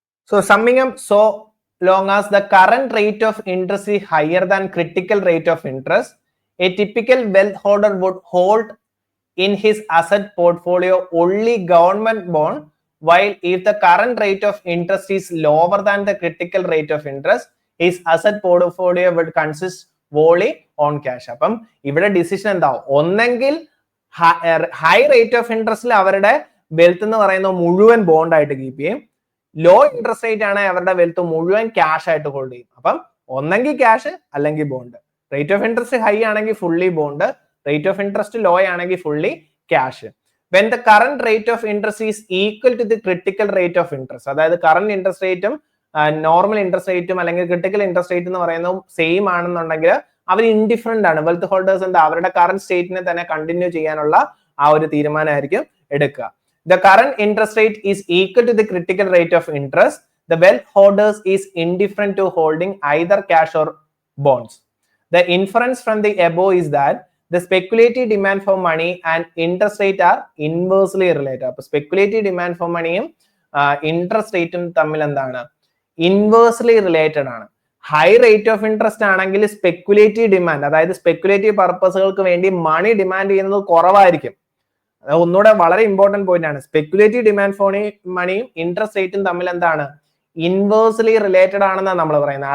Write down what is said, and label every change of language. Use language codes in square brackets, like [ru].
[en] So summing up, so long as the current rate of interest is higher than critical rate of interest, a typical wealth holder would hold in his asset portfolio only government bond, while if the current rate of interest is lower than the critical rate of interest, his asset portfolio would consist wholly on cash. [ml] അപ്പം ഇവിടെ decision എന്താവും, ഒന്നെങ്കിൽ high rate of ഇൻട്രസ്റ്റിൽ അവരുടെ wealth എന്ന് പറയുന്നത് മുഴുവൻ bond ആയിട്ട് keep ചെയ്യും, ലോ ഇൻട്രസ്റ്റ് റേറ്റ് ആണ് അവരുടെ വെൽത്ത് മുഴുവൻ ക്യാഷ് ആയിട്ട് ഹോൾഡ് ചെയ്യും. അപ്പം ഒന്നെങ്കിൽ ക്യാഷ് അല്ലെങ്കിൽ bond. Rate of interest high ആണെങ്കിൽ fully bond, rate of interest law ആണെങ്കിൽ fully cash. [en] when the current rate of interest [ml] is equal to the critical rate of interest, അതായത് current interest റേറ്റും normal interest റേറ്റും അല്ലെങ്കിൽ critical interest rate എന്ന് പറയുന്നതും same ആണെന്നുണ്ടെങ്കിൽ അവർ indifferent ആണ്. Wealth holders എന്താ അവരുടെ കറന്റ് സ്റ്റേറ്റിനെ തന്നെ കണ്ടിന്യൂ ചെയ്യാനുള്ള ആ ഒരു തീരുമാനമായിരിക്കും എടുക്കുക. [en] The current interest rate is equal to the critical rate of interest. The wealth holders is indifferent to holding either cash or bonds. The inference from the above is that the speculative demand for money and interest rate are inversely related. [ml] അപ്പോൾ speculative demand for moneyയും interest rateും തമ്മിൽ എന്താണ് inversely related ആണ്. High rate of interest ആണെങ്കിൽ speculative demand, അതായത് speculative പർപ്പസുകൾക്ക് വേണ്ടി money demand ചെയ്യുന്നത് കുറവായിരിക്കും. അത് ഒന്നുകൂടെ വളരെ ഇമ്പോർട്ടന്റ് പോയിന്റ് ആണ്. സ്പെക്കുലേറ്റീവ് ഡിമാൻഡ് ഫോർ മണിയും ഇൻട്രസ്റ്റ് റേറ്റും തമ്മിൽ എന്താണ് ഇൻവേഴ്സ്ലി റിലേറ്റഡ് ആണെന്നാണ് നമ്മൾ പറയുന്നത്.